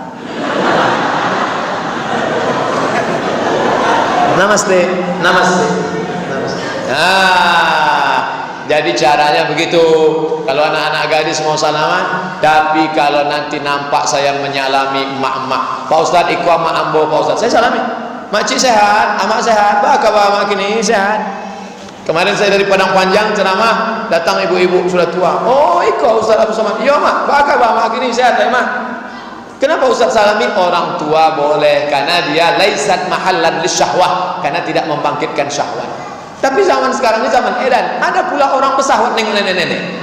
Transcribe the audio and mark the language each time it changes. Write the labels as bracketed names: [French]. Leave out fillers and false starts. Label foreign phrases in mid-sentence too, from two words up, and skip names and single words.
[Hindi] Namaste, namaste, namaste. [Indonesian] Jadi caranya begitu. Kalau anak-anak gadis mau salaman, tapi kalau nanti nampak saya menyalami emak-emak, Pak Ustadz [Minangkabau] ikut mak ambo, [Indonesian] Pak Ustadz, saya salami. Makcik sehat, [Minangkabau] amak sehat, baka mak kini sehat. [Indonesian] Kemarin saya dari Padang Panjang ceramah, datang ibu-ibu sudah tua. Oh, ikut Ustadz Abu Somad. Iya mak, [Minangkabau] baka mak kini sehat, [Indonesian] mak. Kenapa Ustaz salami? Orang tua boleh, karena dia [Arabic] ليست محلا للشهوة, [Indonesian] karena tidak membangkitkan syahwat. Tapi zaman sekarang ini zaman edan, ada pula orang pesahwat nengok nenek-nenek.